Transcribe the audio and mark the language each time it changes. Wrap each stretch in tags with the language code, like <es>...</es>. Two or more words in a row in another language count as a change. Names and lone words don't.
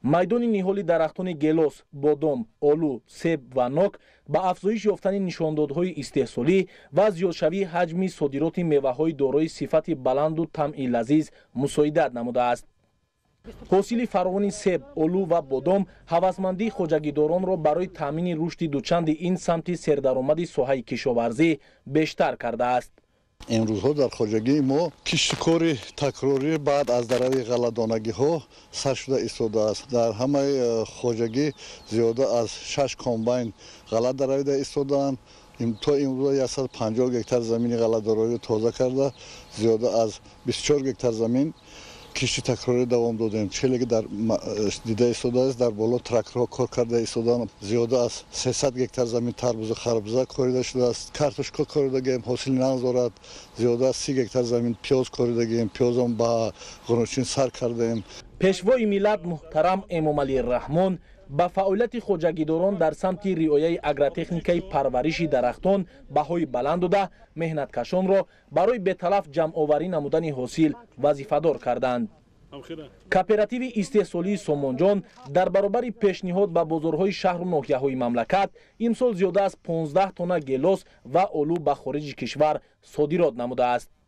<tg>майдони ниҳоли дарахтони гелос, бодом, олу, себ ва нок ба афзоиш ёфтани нишондодҳои истеҳсолӣ ва зиёдшавии ҳаҷми содироти меваҳои дорои сифати баланду тамъи лазиз мусоидат намудааст. ҳосили фаровони себ, олу ва бодом ҳавасмандии хоҷагидоронро барои таъмини рушди дучанди ин самти сердаромади соҳаи кишоварзӣ бештар кардааст. امروزها در خواجگی ما کشتکاری تکراری بعد از دروی غله‌دانگی ها سر شده ایستاده است. در همه خواجگی زیاده از 6 کامباین غله درویده ایستادند. تا امروز 150 گکتار زمین غله‌داری تازه کرده، زیاده از 24 گکتار زمین کشتی تکراری دوام دادیم. چهلگی در دیده ایستاده است، در بالا تراکتورها کار کرده ایستادند. زیاده از 300 گکتار زمین تربوز خربزه کاریده شده است. کارتوشکا کاریدگیم، حاصل ندارد. زیاده از 30 گکتار زمین پیاز کاریدگیم، پیاز هم با غنوچین سر کردیم. пешвои миллат муҳтарам эмомалираҳмон ба фаъолияти хоҷагидорон дар самти риояи агротехникаи парвариши дарахтон баҳои баланд дода, меҳнаткашонро барои беталаф ҷамъоварӣ намудани ҳосил вазифадор карданд. кооперативи истеҳсолии Сомонҷон дар баробари пешниҳод ба бозорҳои шаҳру ноҳияҳои мамлакат имсол зиёда аз 15 тонна гелос ва олу ба хориҷи кишвар содирот намудааст.</tg>